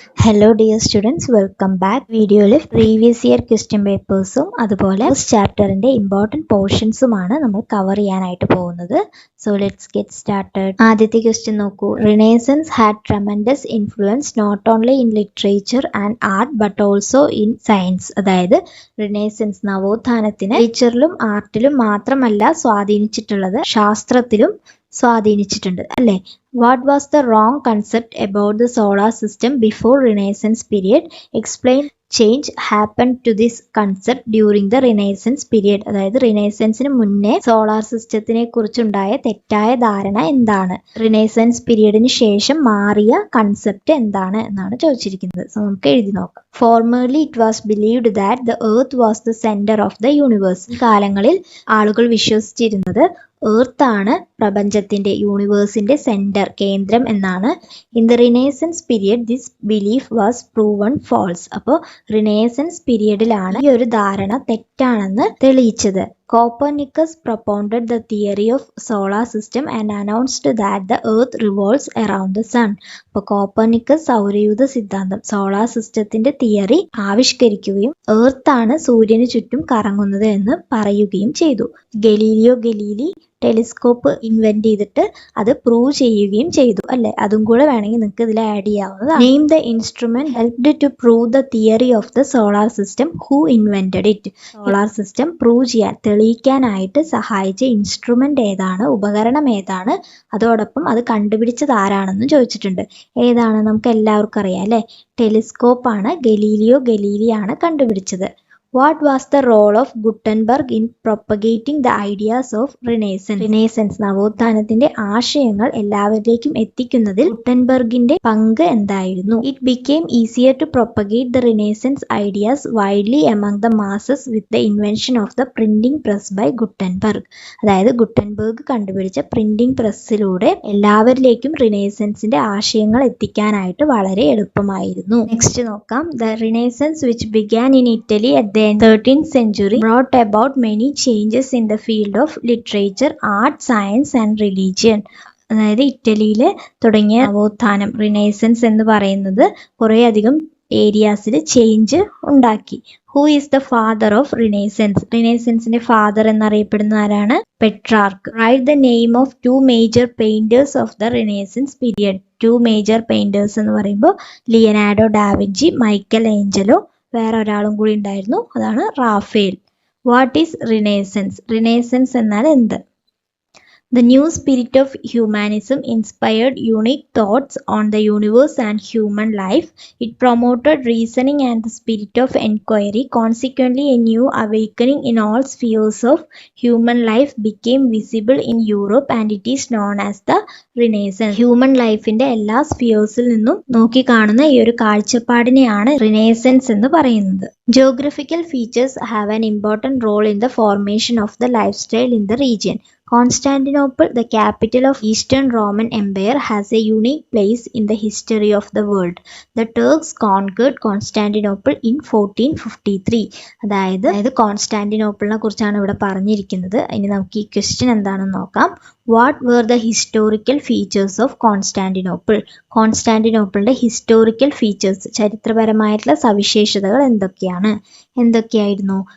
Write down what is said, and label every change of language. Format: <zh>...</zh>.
<en>Hello dear students, welcome back.</en> <ml>വീഡിയോയിൽ previous year question പേപ്പേഴ്സും അതുപോലെ ചാപ്റ്ററിന്റെ important പോർഷൻസുമാണ് നമ്മൾ കവർ ചെയ്യാനായിട്ട് പോകുന്നത്.</ml> <en>So let's get started.</en> <ml>ആദ്യത്തെ ക്വസ്റ്റ്യൻ നോക്കൂ.</ml> <en>Renaissance had tremendous influence not only in literature and art but also in science.</en> <ml>അതായത് renaissance നവോത്ഥാനത്തിന് ലിറ്ററേച്ചറിലും ആർട്ടിലും മാത്രമല്ല സ്വാധീനിച്ചിട്ടുള്ളത്, ശാസ്ത്രത്തിലും സ്വാധീനിച്ചിട്ടുണ്ട് അല്ലേ.</ml> <en>What was the wrong concept about the solar system before Renaissance period? Explain change happened to this concept during the Renaissance period.</en> <ml>അതായത് റിനൈസൻസിന് മുന്നേ solar സിസ്റ്റത്തിനെ കുറിച്ചുണ്ടായ തെറ്റായ ധാരണ എന്താണ്, renaissance പീരീഡിന് ശേഷം മാറിയ കൺസെപ്റ്റ് എന്താണ് എന്നാണ് ചോദിച്ചിരിക്കുന്നത്. സോ നമുക്ക് എഴുതി നോക്കാം.</ml> <en>Formerly it was believed that the earth was the center of the universe.</en> <ml>ഈ കാലങ്ങളിൽ ആളുകൾ വിശ്വസിച്ചിരുന്നത് എർത്ത് ആണ് പ്രപഞ്ചത്തിന്റെ, യൂണിവേഴ്സിന്റെ സെന്റർ, കേന്ദ്രം എന്നാണ്.</ml> <en>In the Renaissance period this belief was proven false.</en> <ml>അപ്പോൾ റിനൈസൻസ് പീരിയഡിലാണ് ഈ ഒരു ധാരണ തെറ്റാണെന്ന് തെളിയിച്ചത്.</ml> <en>Copernicus propounded the theory of solar system and announced that the earth revolves around the sun.</en> <ml>അപ്പോൾ കോപ്പർനിക്കസ് സൗരയൂഥ സിദ്ധാന്തം, സോളാർ സിസ്റ്റത്തിന്റെ തിയറി ആവിഷ്കരിക്കുകയും എർത്ത് ആണ് സൂര്യന് ചുറ്റും കറങ്ങുന്നത് എന്ന് പറയുകയും ചെയ്തു. ഗലീലിയോ ഗലീലി ടെലിസ്കോപ്പ് ഇൻവെന്റ് ചെയ്തിട്ട് അത് പ്രൂവ് ചെയ്യുകയും ചെയ്തു അല്ലെ. അതും കൂടെ വേണമെങ്കിൽ നിങ്ങൾക്ക് ഇതിൽ ആഡ് ചെയ്യാവുന്നതാണ്.</ml> <en>Name the instrument helped to prove the theory of the solar system. Who invented it?</en> <ml>Solar system prove ചെയ്യാൻ, തെളിയിക്കാനായിട്ട് സഹായിച്ച ഇൻസ്ട്രുമെന്റ് ഏതാണ്, ഉപകരണം ഏതാണ്, അതോടൊപ്പം അത് കണ്ടുപിടിച്ചത് ആരാണെന്ന് ചോദിച്ചിട്ടുണ്ട്. ഏതാണ്? നമുക്ക് എല്ലാവർക്കും അറിയാം അല്ലെ, ടെലിസ്കോപ്പ് ആണ്. ഗലീലിയോ ഗലീലിയാണ് കണ്ടുപിടിച്ചത്.</ml> <en>What was the role of Gutenberg in propagating the ideas of Renaissance?</en> <ml>Renaissance നവോത്ഥാനത്തിന്റെ ആശയങ്ങൾ എല്ലാവരിലേക്കും എത്തിക്കുന്നതിൽ ഗുട്ടൻബർഗിന്റെ പങ്ക് എന്തായിരുന്നു?</ml> <en>It became easier to propagate the Renaissance ideas widely among the masses with the invention of the printing press by Gutenberg.</en> <ml>അതായത് Gutenberg കണ്ടുപിടിച്ച printing പ്രസ്സിലൂടെ എല്ലാവരിലേക്കും റിനൈസൻസിന്റെ ആശയങ്ങൾ എത്തിക്കാനായിട്ട് വളരെ എളുപ്പമായിരുന്നു. നെക്സ്റ്റ് നോക്കാം.</ml> <en>The Renaissance which began in Italy at the 13th century brought about many changes in the field of literature, art, science and religion.</en> <ml>അതായത് ഇറ്റലിയിൽ തുടങ്ങിയ നവോത്ഥാനം, റിനൈസൻസ് എന്ന് പറയുന്നത് കുറേയധികം ഏരിയാസിൽ ചേഞ്ച് ഉണ്ടാക്കി.</ml> <en>Who is the father of Renaissance?</en> <ml>റിനൈസൻസിന്റെ father എന്നറിയപ്പെടുന്ന ആരാണ്?</ml> <en>Petrarch. Right the name of two major painters of the Renaissance period.</en> <ml>To major painters എന്ന് പറയുമ്പോൾ ലിയനാർഡോ ഡാവിഞ്ചി, മൈക്കൽ ഏഞ്ചലോ, വേറെ ഒരാളും കൂടി ഉണ്ടായിരുന്നു, അതാണ് Rafale.</ml> <en>What is Renaissance?</en> <ml>Renaissance എന്നാൽ എന്ത്?</ml> <en>The new spirit of humanism inspired unique thoughts on the universe and human life. It promoted reasoning and the spirit of inquiry. Consequently, a new awakening in all spheres of human life became visible in Europe and it is known as the Renaissance.</en> <ml>Human ലൈഫിന്റെ എല്ലാ സ്ഫിയേഴ്സിൽ നിന്നും നോക്കിക്കാണുന്ന ഈ ഒരു കാഴ്ചപ്പാടിനെയാണ് renaissance എന്ന് പറയുന്നത്.</ml> <en>Geographical features have an important role in the formation of the lifestyle in the region. Constantinople, the capital of Eastern Roman Empire, has a unique place in the history of the world. The Turks conquered Constantinople in 1453.</en> <ml>അതായത് കോൺസ്റ്റാന്റിനോപ്പിളിനെ കുറിച്ചാണ് ഇവിടെ പറഞ്ഞിരിക്കുന്നത്. ഇനി നമുക്ക് ഈ question എന്താണെന്ന് നോക്കാം.</ml> <en>What were the historical features of Constantinople?</en> <ml>കോൺസ്റ്റാന്റിനോപ്പിളിന്റെ historical features, ചരിത്രപരമായിട്ടുള്ള സവിശേഷതകൾ എന്തൊക്കെയായിരുന്നു?</ml>